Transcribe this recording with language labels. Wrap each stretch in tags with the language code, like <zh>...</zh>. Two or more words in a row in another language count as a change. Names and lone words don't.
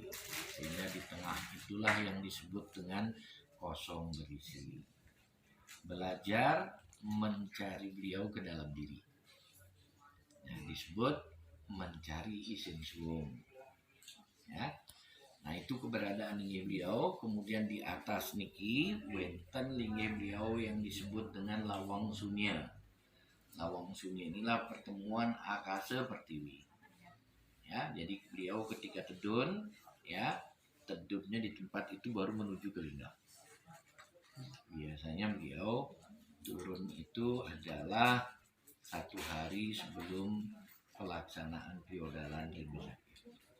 <id>Sehingga di tengah itulah yang disebut dengan kosong berisi. Belajar mencari beliau ke dalam diri. Yang disebut mencari isim suwung, ya. Nah, itu keberadaan linggih beliau. Kemudian di atas</id> <ban>niki wenten</ban> <id>linggih beliau yang disebut dengan Lawang Sunya. Lawang Sunya inilah pertemuan Akasa Pertiwi, ya. Jadi beliau ketika tedun, ya, tedunnya di tempat itu baru menuju ke lingga. Biasanya beliau turun itu adalah 1 hari sebelum pelaksanaan Priodalan Rindu Sakti.</id>